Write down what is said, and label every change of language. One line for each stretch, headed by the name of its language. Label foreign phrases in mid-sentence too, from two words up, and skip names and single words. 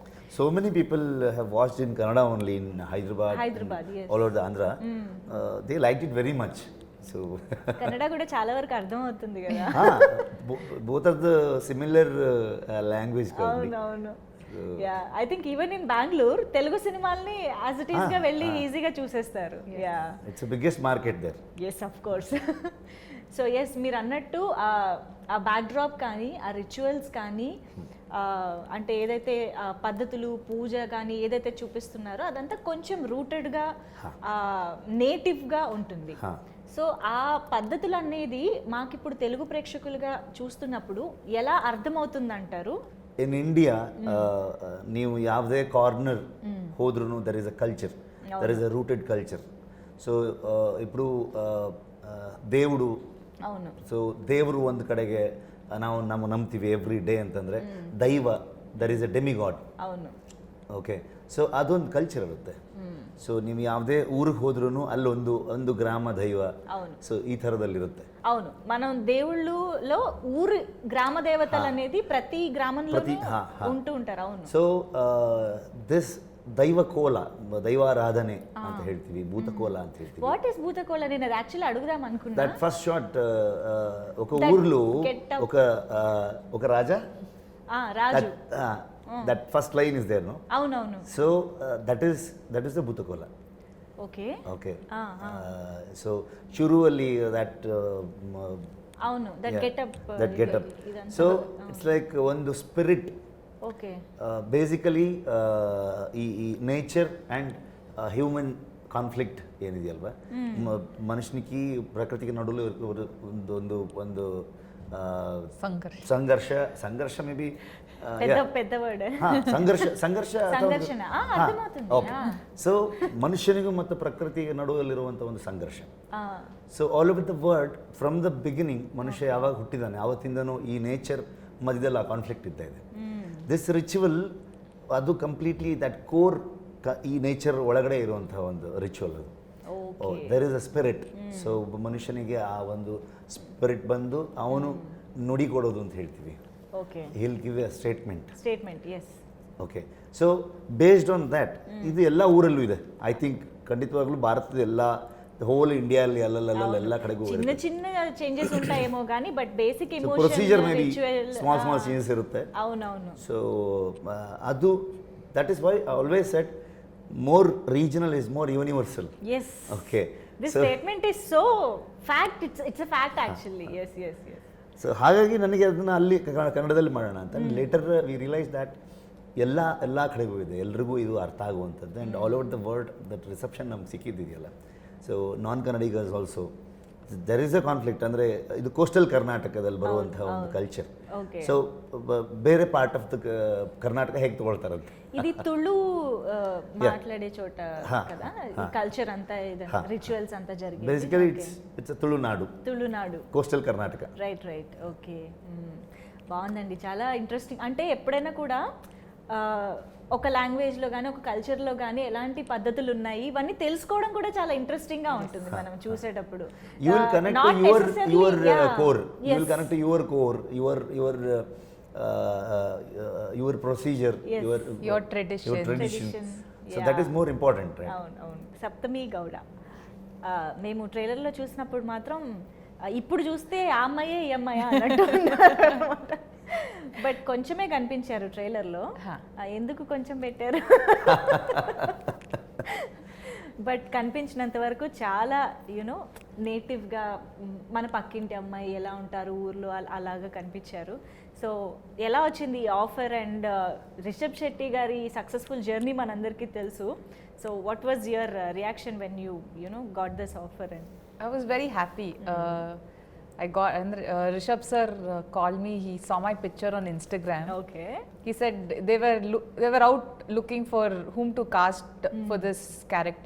English: So many people have watched in Kannada only in Hyderabad, yes. all over the Andhra. They liked it very much. So
Telugu: కన్నడ కూడా చాలా వరకు అర్థం అవుతుంది కదా.
English: both are the similar language. అవును. ya, I think even in బెంగళూరు
Telugu: తెలుగు సినిమాల్ని
English: as it is
Telugu: గా వెళ్ళి ఈజీగా చూసేస్తారు.
English: యా, It's the biggest market there. Yes, of course.
Telugu: సో ఎస్, మీరు అన్నట్టు ఆ బ్యాక్డ్రాప్ కానీ, ఆ రిచువల్స్ కానీ, అంటే ఏదైతే పద్ధతులు, పూజ కానీ ఏదైతే చూపిస్తున్నారో అదంతా కొంచెం రూటెడ్గా, నేటివ్గా ఉంటుంది. సో ఆ పద్ధతులు అనేది మాకు ఇప్పుడు తెలుగు ప్రేక్షకులుగా చూస్తున్నప్పుడు ఎలా అర్థమవుతుంది అంటారు?
English: In India
Kannada: ನೀವು ಯಾವುದೇ ಕಾರ್ನರ್ ಹೋದ್ರೂ
English: there is a culture, there is a rooted culture.
Telugu: ಸೊ ఇప్పుడు దేవుడు, అవును,
Kannada: ಸೊ ದೇವರು ಒಂದು ಕಡೆಗೆ ನಾವು ನಂಬ್ತೀವಿ
English: every day
Kannada: ಅಂತಂದರೆ ದೈವ,
English: there is a demigod.
Telugu: అవును.
Kannada: ಓಕೆ. ಸೊ ಅದೊಂದು ಕಲ್ಚರ್ ಇರುತ್ತೆ. ಸೊ ನೀವು ಯಾವುದೇ ಊರಿಗೆ ಹೋದ್ರೂ ಅಲ್ಲೊಂದು ಗ್ರಾಮ ದೈವ, ಸೊ ಈ ಥರದಲ್ಲಿರುತ್ತೆ.
Telugu: అవును, మనం దేవుళ్ళలో ఊరు గ్రామ దేవతలు అనేది ప్రతి గ్రామంలో ఉంటూ ఉంటారు. అవును.
English: So this
Kannada: దైవకోల, దైవారాధನೆ ಅಂತ ಹೇಳ್ತೀವಿ, ಭೂತಕೋಲ ಅಂತ ಹೇಳ್ತೀವಿ.
English: What is
Telugu: భూతకోల? నేను అది యాక్చువల్లీ అడుగుదాం అనుకున్నా.
English: That first shot,
Telugu: ఒక ఊర్లో ఒక రాజా, రాజు,
English: that first line is there, no?
Telugu: అవునవును.
English: So that is the Bhutakola. Okay. So shuruvali that
Telugu: అవును,
English: that get up. So it's like one spirit. Okay.
Kannada: Basically ಈ
English: nature and human conflict
Kannada: ಏನಿದೆ ಅಲ್ವಾ, ಮನುಷ್ಯನಿಗೆ ಪ್ರಕೃತಿಗೆ ನಡುವೆ ಒಂದು ಸಂಘರ್ಷ
English: may be
Telugu: పెద్ద వర్డ్.
Kannada: ಸಂಘರ್ಷ. ಸೊ ಮನುಷ್ಯನಿಗೂ ಮತ್ತು ಪ್ರಕೃತಿಗೆ ನಡುವಲ್ಲಿರುವಂಥ ಒಂದು ಸಂಘರ್ಷ.
English: So all over the world, from the beginning
Kannada: ಮನುಷ್ಯ ಯಾವಾಗ ಹುಟ್ಟಿದಾನೆ ಆವತ್ತಿಂದನೂ ಈ ನೇಚರ್ ಮಧ್ಯದಲ್ಲಿ ಆ ಕಾನ್ಫ್ಲಿಕ್ಟ್ ಇದ್ದ ಇದೆ.
English: this ritual
Kannada: ಅದು
English: completely that core,
Kannada: ಈ ನೇಚರ್ ಒಳಗಡೆ ಇರುವಂಥ ಒಂದು ರಿಚುವಲ್ ಅದು.
English: There is a spirit.
Kannada: ಸೊ ಮನುಷ್ಯನಿಗೆ ಆ ಒಂದು ಸ್ಪಿರಿಟ್ ಬಂದು ಅವನು ನುಡಿ ಕೊಡೋದು ಅಂತ ಹೇಳ್ತೀವಿ.
English: ಓಕೆ, he'll give a statement. ಎಸ್. Okay, so based on that
Kannada: ಇದು ಎಲ್ಲ ಊರಲ್ಲೂ ಇದೆ.
English: I think
Kannada: ಖಂಡಿತವಾಗ್ಲೂ ಭಾರತದ ಎಲ್ಲ
English: whole India
Kannada: ಎಲ್ಲ ಕಡೆಗೂ
Telugu: చిన్న చిన్న ಚೇಂಜಸ್ ఉంటాయేమో కానీ
English: but basic emotion
Kannada: ಪ್ರೊಸೀಜರ್
English: may be small changes
Kannada: ಇರುತ್ತೆ.
Telugu: అవునవును.
English: ಸೊ ಅದು that is why I always said more regional is more universal. ಎಸ್, ಓಕೆ, This statement is so fact, it's a fact actually. Yes yes yes.
Kannada: ಸೊ ಹಾಗಾಗಿ ನನಗೆ ಅದನ್ನು ಅಲ್ಲಿ ಕನ್ನಡದಲ್ಲಿ ಮಾಡೋಣ ಅಂತ.
English: later we realise that
Kannada: ಎಲ್ಲ ಕಡೆಗೂ ಇದೆ, ಎಲ್ರಿಗೂ ಇದು ಅರ್ಥ ಆಗುವಂಥದ್ದು.
English: and all over the world that reception
Kannada: ನಮ್ಗೆ ಸಿಕ್ಕಿದ್ದಿದೆಯಲ್ಲ.
English: So non Kannadigas also there is a conflict.
Kannada: ಅಂದರೆ ಇದು ಕೋಸ್ಟಲ್ ಕರ್ನಾಟಕದಲ್ಲಿ ಬರುವಂತಹ ಒಂದು ಕಲ್ಚರ್. ಸೊ ಬೇರೆ
English: part of the
Kannada: ಕರ್ನಾಟಕ ಹೇಗೆ ತಗೊಳ್ತಾರಂತೆ,
Telugu: ఇది తుళు మాట్లాడే చోట కదా కల్చర్ అంతా రిచువల్స్ అంతా జరిగేది.
English: Basically it's Tulunadu, coastal Karnataka. Right right, okay.
Telugu: బాగుందండి, చాలా ఇంట్రెస్టింగ్. అంటే ఎప్పుడైనా కూడా ఒక లాంగ్వేజ్లో కానీ ఒక కల్చర్లో కానీ ఎలాంటి పద్ధతులు ఉన్నాయి ఇవన్నీ తెలుసుకోవడం కూడా చాలా ఇంట్రెస్టింగ్గా ఉంటుంది మనం చూసేటప్పుడు.
English: You will connect to your core, you will connect to your core, your procedure, your tradition. So that is more important, right?
Telugu: అవును. సప్తమి గౌడ మేము ట్రైలర్లో చూసినప్పుడు మాత్రం ఇప్పుడు చూస్తే ఆ అమ్మాయే ఈ అమ్మాయా అన్నట్టు అన్నమాట. బట్ కొంచెమే కనిపించారు ట్రైలర్లో. ఎందుకు కొంచెం పెట్టారు? బట్ కనిపించినంత వరకు చాలా యూనో నేటివ్గా మన పక్కింటి అమ్మాయి ఎలా ఉంటారు ఊర్లో అలాగా కనిపించారు. సో ఎలా వచ్చింది ఈ ఆఫర్? అండ్ రిషబ్ శెట్టి గారి సక్సెస్ఫుల్ జర్నీ మనందరికీ తెలుసు.
English: So what was your reaction when you know got this offer? అండ్ I was very happy. I got, and Rishab sir called me. He saw my picture on Instagram. Okay. He said they were out looking for whom to cast for this character.